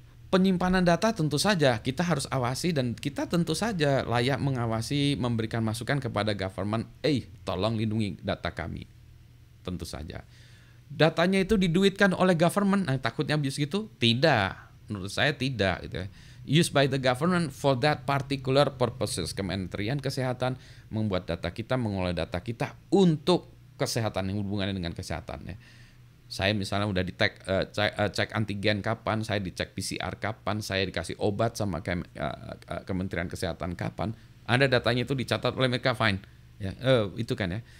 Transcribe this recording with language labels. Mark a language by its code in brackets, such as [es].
[id] Penyimpanan data tentu saja kita harus awasi, dan kita tentu saja layak mengawasi, memberikan masukan kepada government, tolong lindungi data kami. Tentu saja. Datanya itu diduitkan oleh government, takutnya abuse gitu? Tidak, menurut saya tidak gitu ya. [en] Used by the government for that particular purposes. [id] Kementerian Kesehatan membuat data kita, mengolah data kita untuk kesehatan, yang hubungannya dengan kesehatan ya. Saya misalnya udah cek antigen kapan, saya dicek PCR kapan, saya dikasih obat sama Kementerian Kesehatan kapan, ada datanya itu dicatat oleh mereka, fine ya, itu kan ya.